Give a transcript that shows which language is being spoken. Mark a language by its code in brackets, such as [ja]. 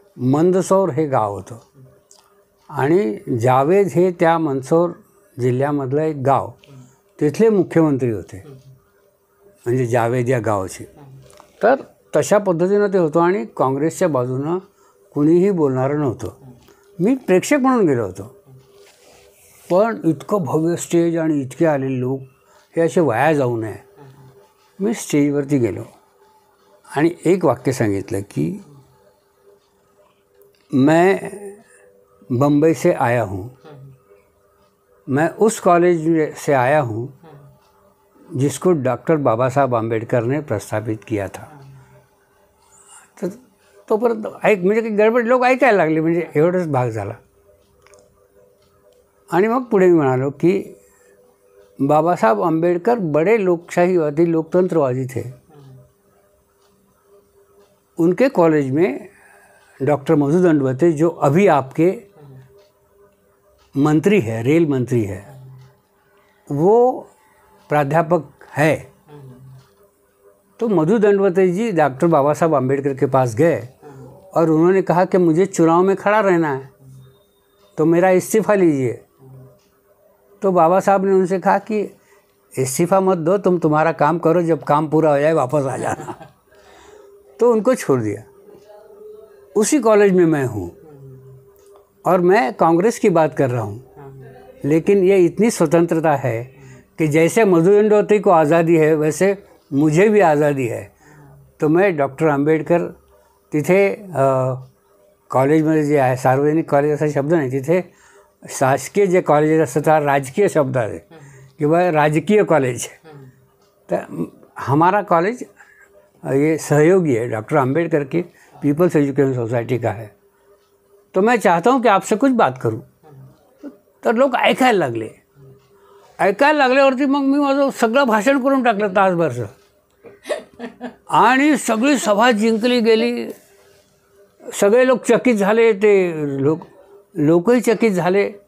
[mr] मंदसौर हे गाव होतं आणि जावेद हे त्या मंदसौर जिल्ह्यामधलं एक गाव, तिथले मुख्यमंत्री होते, म्हणजे जावेद या गावाचे। तर तशा पद्धतीनं ते होतं आणि काँग्रेसच्या बाजूनं कुणीही बोलणारं नव्हतं। मी प्रेक्षक म्हणून गेलो होतो, पण इतकं भव्य स्टेज आणि इतके आलेले लोक, हे असे वाया जाऊ नये। मी स्टेजवरती गेलो आणि एक वाक्य सांगितलं की [hi] मैं बम्बई से आया हूँ, मैं उस कॉलेज से आया हूँ जिसको डॉक्टर बाबा साहब आंबेडकर ने प्रस्थापित किया था। [mr] तर तोपर्यंत म्हणजे काही गडबड, लोक ऐकायला लागले, म्हणजे एवढंच भाग झाला। आणि मग पुढे मी म्हणालो की [hi] बाबा साहब आंबेडकर बड़े लोकशाहीवादी लोकतंत्रवादी थे, उनके कॉलेज में डॉक्टर मधु दंडवते जो अभी आपके मंत्री है, रेल मंत्री है, वो प्राध्यापक है। तो मधु दंडवते जी डॉक्टर बाबा साहब आंबेडकर के पास गए और उन्होंने कहा कि मुझे चुनाव में खड़ा रहना है, तो मेरा इस्तीफ़ा लीजिए। तो बाबा साहब ने उनसे कहा कि इस्तीफ़ा मत दो, तुम तुम्हारा काम करो, जब काम पूरा हो जाए वापस आ जाना। तो उनको छोड़ दिया। उसी कॉलेज में मैं हूँ और मैं कांग्रेस की बात कर रहा हूँ, लेकिन ये इतनी स्वतंत्रता है कि जैसे मधु दंडवते को आज़ादी है वैसे मुझे भी आज़ादी है। तो मैं [mr] डॉक्टर आंबेडकर तिथे कॉलेजमध्ये जे आहे, सार्वजनिक कॉलेज असा शब्द नाही, तिथे शासकीय जे कॉलेज असतं त्याला राजकीय शब्द आहे किंवा राजकीय कॉलेज। [hi] तर हमारा कॉलेज ये सहयोगी है, डॉक्टर आंबेडकर की पीपल्स एजुकेशन सोसाइटी का है, तो मैं चाहता हूँ कि आपसे कुछ बात करूँ। [mr] तर लोक ऐकायला लागल्यावरती मग मी माझं सगळं भाषण करून टाकलं तासभरचं, आणि सगळी सभा जिंकली गेली। सगळे लोक चकित झाले, ते लोकही चकित झाले